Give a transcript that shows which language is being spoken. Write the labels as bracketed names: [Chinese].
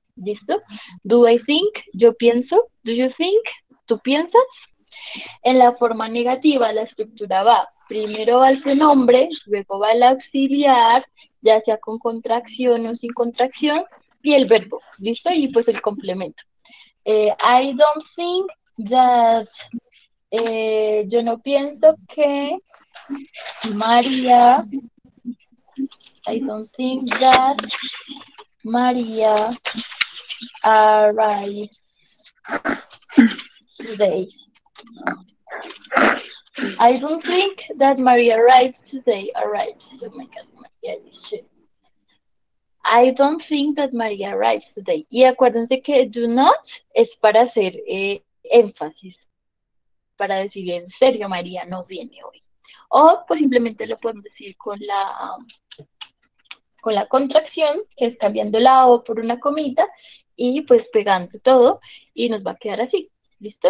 [English] ¿Listo? Do I think? [Spanish] Yo pienso. [English] Do you think? [Spanish] ¿Tú piensas? En la forma negativa la estructura va primero va el pronombre, luego va el auxiliar, ya sea con contracción o sin contracción, y el verbo. ¿Listo? Y pues el complemento. [English] I don't think that [Spanish] yo no pienso que [English] María, I don't think that María arrived today. I don't think that Maria arrived today. Arrived. Oh my God, María, shit. I don't think that Maria arrived today. [Spanish] Y acuérdense que do not es para hacer énfasis. Para decir en serio, María no viene hoy. O pues simplemente lo podemos decir con la contracción, que es cambiando la O por una comita y pues pegando todo y nos va a quedar así. ¿Listo?